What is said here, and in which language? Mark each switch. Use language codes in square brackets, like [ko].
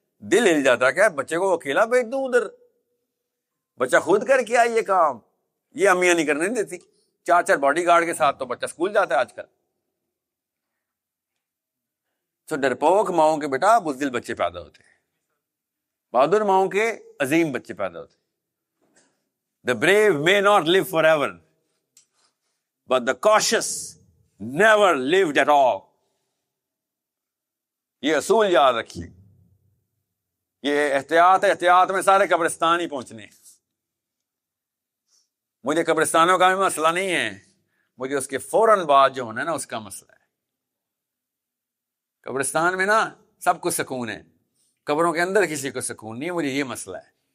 [ur] دل ہل جاتا ہے, کیا بچے کو اکیلا بھیج دوں ادھر؟ بچہ خود کر کے آئے یہ کام, یہ امیاں نہیں کرنے دیتی. 4 باڈی گارڈ کے ساتھ تو بچہ اسکول جاتا ہے آج کل. تو ڈرپوک ماؤں کے بیٹا بزدل بچے پیدا ہوتے ہیں, بہادر ماؤں کے عظیم بچے پیدا ہوتے ہیں. [en] The brave may not live forever, but the cautious never lived at all. [ur] یہ اصول یاد رکھیے. یہ احتیاط میں سارے قبرستان ہی پہنچنے ہیں. مجھے قبرستانوں کا بھی مسئلہ نہیں ہے, مجھے اس کے فوراً بعد جو ہونا ہے نا اس کا مسئلہ ہے. قبرستان میں نا سب کو سکون ہے, قبروں کے اندر کسی کو سکون نہیں ہے. مجھے یہ مسئلہ ہے.